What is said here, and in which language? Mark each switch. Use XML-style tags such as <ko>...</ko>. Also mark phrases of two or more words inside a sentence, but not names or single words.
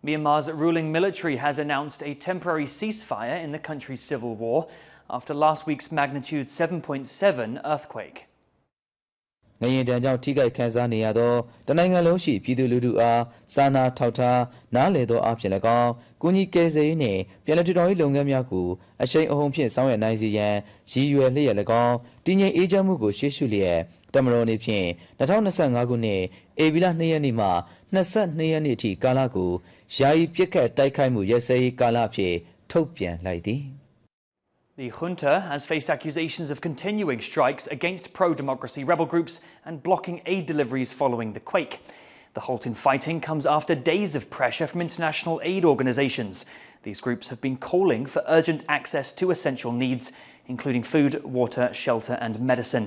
<en>Myanmar's ruling military has announced a temporary ceasefire in the country's civil war after last week's magnitude 7.7 earthquake.</en> <my>ငရင်တံကြောင့်ထိခိုက်ခံစားနေရသောတနိုင်ငံလုံးရှိပြည်သူလူထုအားစာနာထောက်ထားနားလည်သောအဖြစ်၎င်းကုညီကယ်ဆယ်ရေးနှင့်ပြည်내ထူထောင်ရေးလုပ်ငန်းများကိုအရှိန်အဟုန်ဖြင့်ဆောင်ရွက်နိုင်စေရန်ရည်ရွယ်လျက်၎င်းတည်ငြိမ်အေးချမ်းမှုကိုရှေ့ရှုလျက်တမတော်နေဖြင့်2025ခုနှစ်ဧပြီလ2ရက်နေ့မှ22ရက်နေ့အထိကာလကိုယာယီပစ်ခတ်တိုက်ခိုက်မှုရပ်စဲရေးကာလအဖြစ်ထုတ်ပြန်လိုက်သည်</my> <en>The junta has faced accusations of continuing strikes against pro-democracy rebel groups and blocking aid deliveries following the quake. The halt in fighting comes after days of pressure from international aid organisations. These groups have been calling for urgent access to essential needs, including food, water, shelter and medicine.</en>